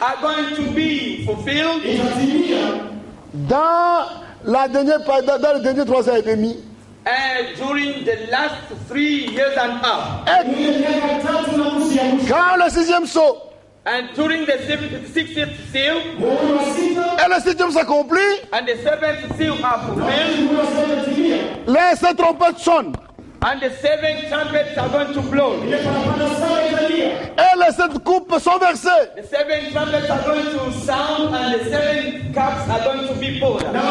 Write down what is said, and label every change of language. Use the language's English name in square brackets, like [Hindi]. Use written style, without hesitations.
[English] are going to be fulfilled [French] dans le dernier 3 ans et demi. [English] during the last 3 years and a half. [French] Quand le 6e sceau [English] And during the 60th seal [French] et le 7e s'accomplit, [English] and the 7th seal are fulfilled, [French] les 7 trompettes sonnent. [English] and the 7 trumpets are going to blow. [French] Et les 7 coupes sont versées. [English] The 7 trumpets are going to sound and the 7 cups are going to be poured.